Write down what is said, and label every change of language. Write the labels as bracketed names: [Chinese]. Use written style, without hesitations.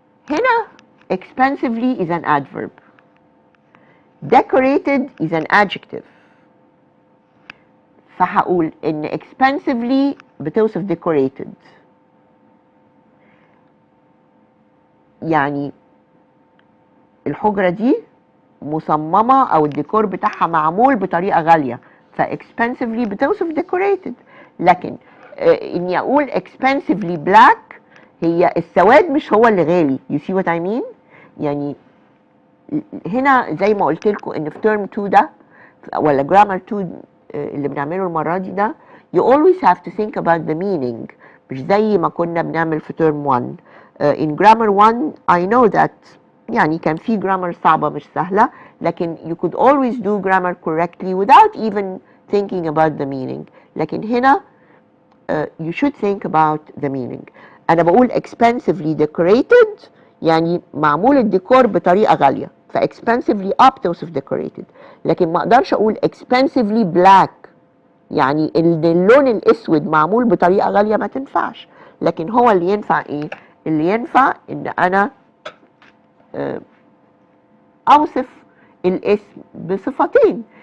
[English] هنا expensively is an adverb. Decorated is an adjective. [Arabic] فهقول إن expensively بتوصف decorated. يعني الحجرة دي مصممة أو الديكور بتاعها معمول بطريقة غالية، فexpensively بتوصف decorated. لكن إني أقول expensively black هي السواد مش هو اللي غالي. You see what I mean؟ يعني هنا زي ما قلت لكم إن في term 2 ده ولا grammar 2 اللي بنعمله المرة دي ده you always have to think about the meaning، مش زي ما كنا بنعمل في term 1. [English] In grammar 1 I know that يعني كان في grammar صعبة مش سهلة، لكن you could always do grammar correctly without even thinking about the meaning. لكن هنا you should think about the meaning. [Arabic] أنا بقول expensively decorated يعني معمول الديكور بطريقة غالية، فexpensively بتوصف decorated. لكن ما أقدرش أقول expensively black يعني اللون الأسود معمول بطريقة غالية، ما تنفعش. لكن هو اللي ينفع إيه؟ اللي ينفع إن أنا أوصف الاسم بصفتين.